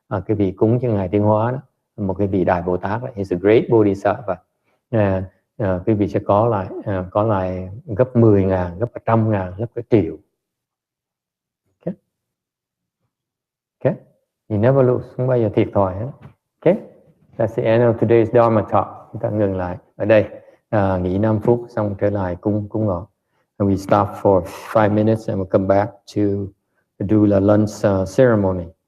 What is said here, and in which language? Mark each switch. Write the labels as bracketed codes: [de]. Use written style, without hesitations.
[vi] Quý vị cúng cho Ngài Thiên Hóa đó, một cái vị đại Bồ Tát, [en] he's a great Bodhisattva. [vi] Quý vị sẽ có lại gấp 10.000, gấp 100.000, gấp 1 triệu. [en] Okay, you never lose, [vi] không bao giờ thiệt thòi hết. [en] Okay, that's the end of today's Dharma talk. [vi] Chúng ta ngừng lại ở đây, nghỉ 5 phút xong trở lại cúng ngọ. [en] And we stop for 5 minutes and we'll come back to do the lunch ceremony.